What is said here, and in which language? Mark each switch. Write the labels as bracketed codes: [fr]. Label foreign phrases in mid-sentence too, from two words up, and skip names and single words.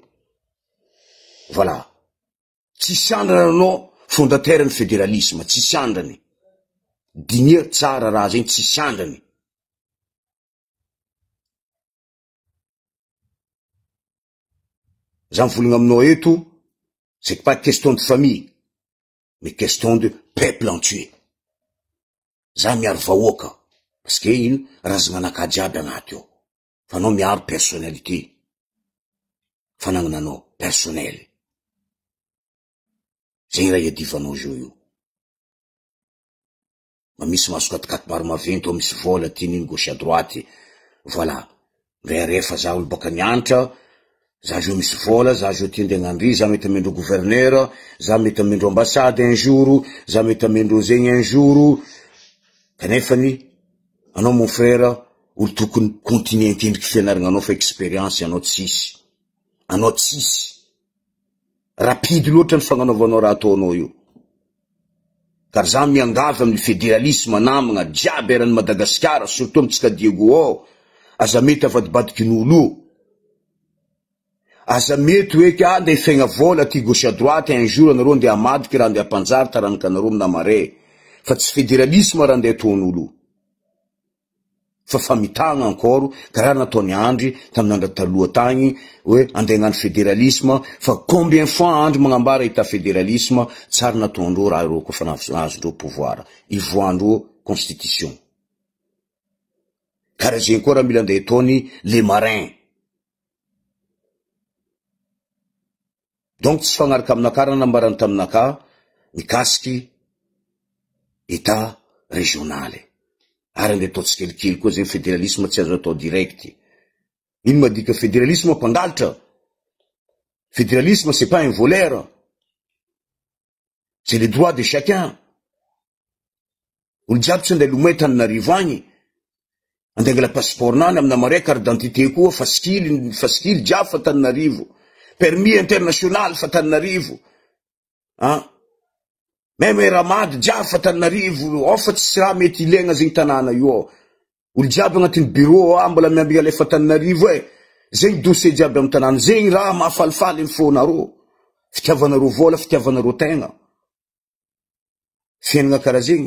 [mg] Voilà. Tsisy andrana anao fondateur-ny fédéralisme, tsisy andrany. Dinia tsara raha zay tsisy andrany. Za mivolagna aminao eto, [fr] c'est pas question de famille, mais question de peuple entier. [mg] Za miaro vahoaka, [fr] parce que [mg] ino razananaka jiaby agnaty eo. Fa anao miaro personnalité. Fanagnananao personnel. Zay raha iadivanao zio io. Ma misy masokatikaty maro maventy, misy vola tininy [fr] gauche à droite. [mg] Voilà. Rehefa za olo baka nianatra, za jo misy vola, za jo ty andehanandry, za mety amendro gouverneur, za mety amendro ambassade [fr] un jour, [mg] za mety amendro zegny [fr] un jour. [mg] Kanefany, anao [fr] mon frère, [mg] olo tokony continuer mitendriky fianarananao fa expérience anao tsisy. Anao tsisy. Rapide loatra ny fagnanaovanao raha ataonao io. Car za miangavy amin'ny fédéralisme namagna jiaby eran'ny Madagasikara, surtout amitsika Diego, aza mety avadibadiky n'olo. Aza mety hoe ka ande ifegna vola ty [fr] gauche à droite un jour [mg] anareo ande amadiky raha ande ampanjary taranaka anareo amina mare. Fa tsy fédéralisme raha ande ataon'olo. Fa famitagna ankoro karaha nataony Andry tamin'andro taloha tagny hoe ande hagnano fédéralisme fa [fr] combien fois [mg] Andry magnambara hita fédéralisme tsara nataondreo raha ireo kofa nazondreo pouvoir ivoandreo constitution. Karaha zegny koa raha mila ande ataony [fr] les marins. [mg] Donc tsy fagnaraka aminaka raha nambarany taminaka mikasiky [fr] état régionale. [mg] Ary ande atao tsikelikely koa zegny fédéralisme tsy azo atao direct. Ino madika fédéralisme mpangalatra? [fr] Fédéralisme c'est pas un voleur. C'est les droits de chacun. [mg] Olo jiaby tsy andeha lomay Tananarivo agny. Andeha angala passeport nany amina mare [fr] carte d'identité [mg] koa fasikily jiaby fa Tananarivo. [fr] Permis international fa Tananarivo. Hein? [mg] Même ramady jiaby fa Tananarivo, fa tsy raha mety ilaigna zegny tanàna io. Olo jiaby agnatin'ny bureau mbola miambia alefa Tananarivo zegny dossier jiaby amin'ny tanàna, zegny raha mahafalifaly ny fonareo. Fitiavanareo vola, fitiavanareo tegna. Fiainana karaha zegny.